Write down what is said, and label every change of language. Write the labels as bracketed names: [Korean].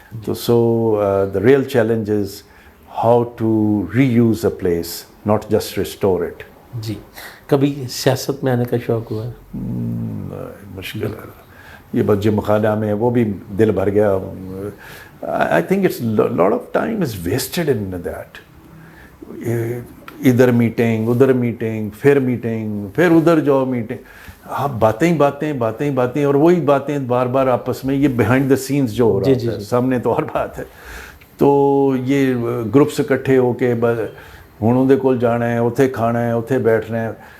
[English] تو the real challenge is how to reuse a place, not just restore it. [Urdu] جی. کبھی سیاست میں آنے کا شوق ہوا؟ مشکل ہے. یہ بس جم خانہ میں وہ بھی دل بھر گیا. [English] I think it's lot of time is wasted in that. [Urdu] ادھر میٹنگ, ادھر میٹنگ, پھر ادھر جاؤ میٹنگ. آپ باتیں اور وہی باتیں بار بار آپس میں. یہ [English] behind the scenes [Urdu] جو ہو رہا ہے سامنے تو اور بات ہے. تو یہ گروپس اکٹھے ہو کے بس [Punjabi] ہوں اندے کول جانا ہے, اتھے کھانا ہے, اتھے بیٹھنا ہے.